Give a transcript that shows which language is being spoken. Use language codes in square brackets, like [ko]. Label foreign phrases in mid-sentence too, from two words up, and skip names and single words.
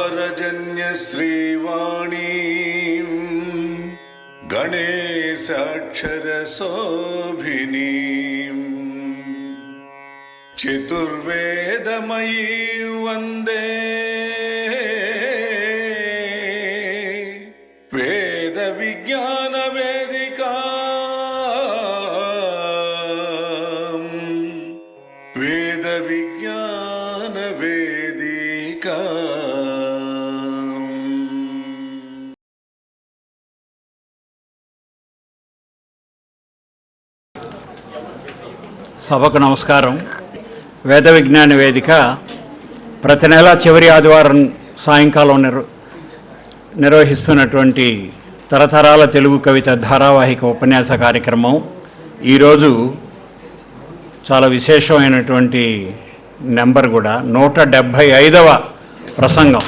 [sa] पाञ्चजन्य श्रीवाणीं गणेशाक्षरशोभिनीं चतुर्वेदमयी वन्दे वेद विज्ञान वेदिका वेद विज्ञान वेदिका। [te] సభకు నమస్కారం. వేద విజ్ఞాన వేదిక ప్రతి నెల చివరి ఆదివారం సాయంకాలం నిర్వహిస్తున్నటువంటి తరతరాల తెలుగు కవిత ధారావాహిక ఉపన్యాస కార్యక్రమం ఈరోజు చాలా విశేషమైనటువంటి నెంబర్ కూడా 175వ ప్రసంగం.